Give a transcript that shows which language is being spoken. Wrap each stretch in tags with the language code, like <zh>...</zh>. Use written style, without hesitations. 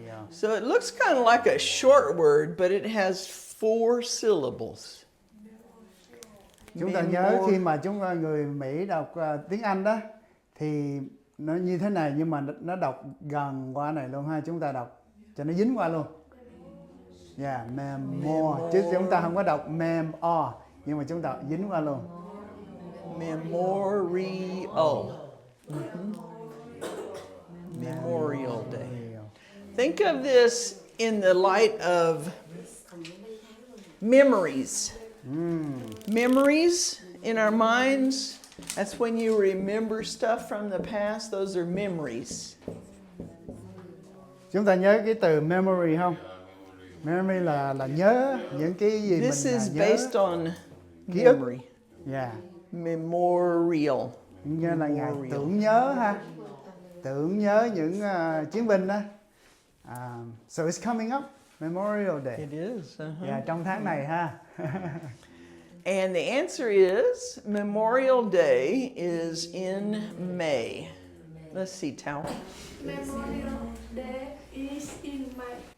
<en>So it looks kind of like a short word, but it has 4 syllables.</en> <vi>Chúng ta nhớ khi mà người Mỹ đọc tiếng Anh đó thì nó như thế này nhưng mà nó đọc gần qua này luôn ha, chúng ta đọc cho nó dính qua luôn. Yeah, memor. Chứ chúng ta không có đọc mem-o nhưng mà chúng ta dính qua luôn.</vi> <en>Memorial. Memorial Day. Think of this in the light of memories. Memories in our minds, that's when you remember stuff from the past. Those are memories.</en> <vi>Chúng ta nhớ cái từ memory không? Memory là nhớ những cái gì</vi> <en>This</en> <vi>mình</vi> <en>is</en> <vi>nhớ.</vi> <en>based on</en> <vi>Ký ức.</vi> <en>memory. Yeah. Memorial.</en> <vi>Như là ngày tưởng nhớ ha. Tưởng nhớ những chiến binh đó.</vi> <en>So it's coming up, Memorial Day. It is.</en> <vi>Yeah, trong tháng này ha.</vi> <en>And the answer is Memorial Day is in May. Let's see, Tao. Memorial Day is in May.</en>